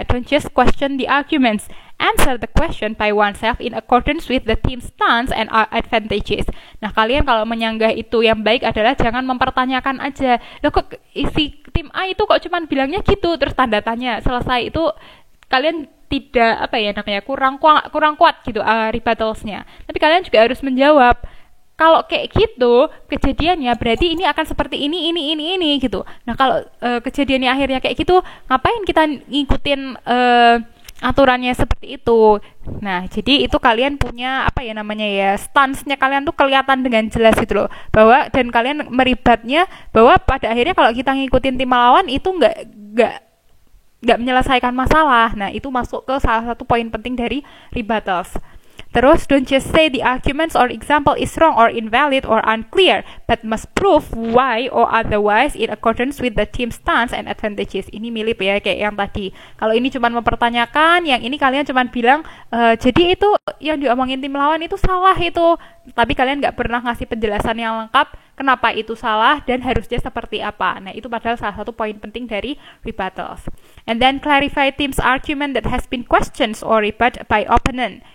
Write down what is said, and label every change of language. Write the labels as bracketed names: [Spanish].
[English] Don't just question the arguments. Answer the question by oneself in accordance with the team's stance and advantages. [Indonesian] Nah, kalian kalau menyanggah itu yang baik adalah jangan mempertanyakan aja. Loh, kok isi tim A itu kok cuman bilangnya gitu, terus tanda tanya. Selesai itu kalian tidak kurang kuat gitu rebuttalsnya. Tapi kalian juga harus menjawab. Kalau kayak gitu kejadiannya berarti ini akan seperti ini gitu. Nah, kalau kejadiannya akhirnya kayak gitu, ngapain kita ngikutin aturannya seperti itu. Nah, jadi itu kalian punya stance-nya kalian tuh kelihatan dengan jelas gitu loh, bahwa dan kalian meribatnya bahwa pada akhirnya kalau kita ngikutin tim lawan itu nggak menyelesaikan masalah. Nah, itu masuk ke salah satu poin penting dari rebuttals. Terus, [English] don't just say the arguments or example is wrong or invalid or unclear, but must prove why or otherwise in accordance with the team stance and advantages. [Indonesian] Ini mirip ya kayak yang tadi. Kalau ini cuma mempertanyakan, yang ini kalian cuma bilang, jadi itu yang diomongin tim lawan itu salah itu. Tapi kalian nggak pernah ngasih penjelasan yang lengkap kenapa itu salah dan harusnya seperti apa. Nah, itu padahal salah satu poin penting dari rebuttals. [English] And then clarify team's argument that has been questioned or rebut by opponent.